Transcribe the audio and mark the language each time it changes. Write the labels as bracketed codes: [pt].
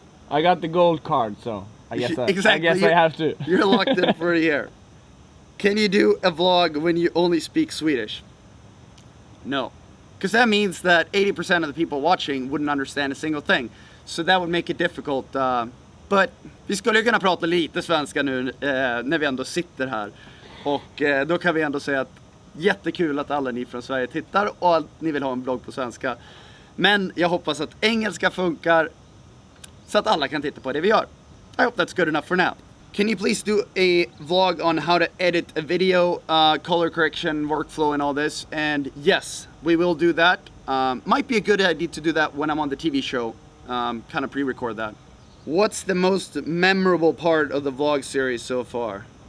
[en] I got the gold card, so I guess, exactly. I have to. You're locked in for a year. Can you do a vlog when you only speak Swedish? No. Because that means that 80% of the people watching wouldn't understand a single thing. So that would make it difficult. [sv] But vi skulle kunna prata lite svenska nu när vi ändå sitter här. Och då kan vi ändå säga att jättekul att alla ni från Sverige tittar och att ni vill ha en vlogg på svenska. Men jag hoppas att engelska funkar så att alla kan titta på det vi gör. [en] I hope that's good enough for now. Can you please do a vlog on how to edit a video, color correction, workflow and all this? And yes, we will do that. Might be a good idea to do that when I'm on the TV show. Kind of pre-record that. What's the most memorable part of the vlog series so far?